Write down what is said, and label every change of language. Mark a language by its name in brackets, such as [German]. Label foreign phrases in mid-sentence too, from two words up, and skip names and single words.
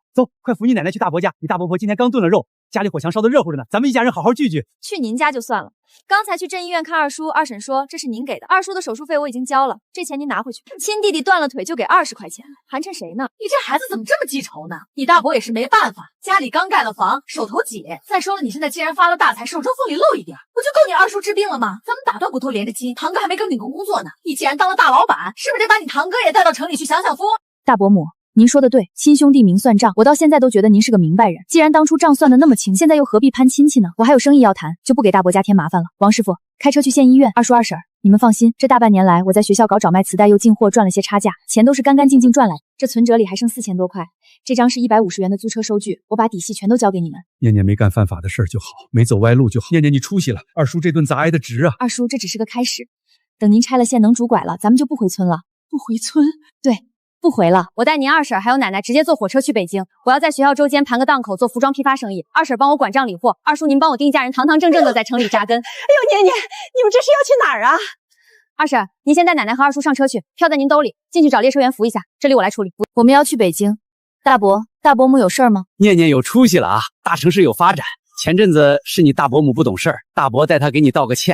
[Chinese] 走，快扶你奶奶去大伯家，你大伯婆今天剛燉了肉，家裡火牆燒得熱乎着呢，咱們一家人好好聚聚。去您家就算了，剛才去鎮醫院看二叔，二嬸說這是您給的，二叔的手術費我已經交了，這錢您拿回去。親弟弟斷了腿就給20塊錢，寒碜誰呢？你這孩子怎麼這麼記仇呢？你大伯也是沒辦法，家裡剛蓋了房，手頭緊。再說了，你現在既然發了大財，手中縫裡露一點，不就夠你二叔治病了嗎？咱們打斷骨頭連着筋，堂哥還沒跟你工作呢。你既然當了大老闆，是不是得把你堂哥也帶到城裡去享享福？大伯母，您說的對，親兄弟明算賬，我到現在都覺得您是個明白人。既然當初賬算得那麼清，現在又何必攀親戚呢？我還有生意要談，就不給大伯家添麻煩了。王師傅，開車去縣醫院。二叔二嬸，你們放心，這大半年來我在學校搞找賣磁帶又進貨賺了些差價，錢都是乾乾淨淨賺來，這存折裡還剩4000多塊。這張是150元的租車收據，我把底細全都交給你們。念念沒幹犯法的事就好，沒走歪路就好。念念你出息了，二叔這頓砸挨得值啊！二叔，這只是個開始，等您拆了線能拄拐了，咱們就不回村了。不回村？對。不回了，我帶您二嬸還有奶奶直接坐火車去北京。我要在學校周間盤個檔口做服裝批發生意，二嬸幫我管賬理貨，二叔您幫我定一家人堂堂正正的在城裡扎根。哎呦，念念，你們這是要去哪兒啊？二嬸，您先帶奶奶和二叔上車去，票在您兜裡，進去找列車員扶一下，這裡我來處理。我們要去北京。大伯母有事兒嗎？念念有出息了啊，大城市有發展， 前陣子是你大伯母不懂事兒，大伯带他給你道個歉。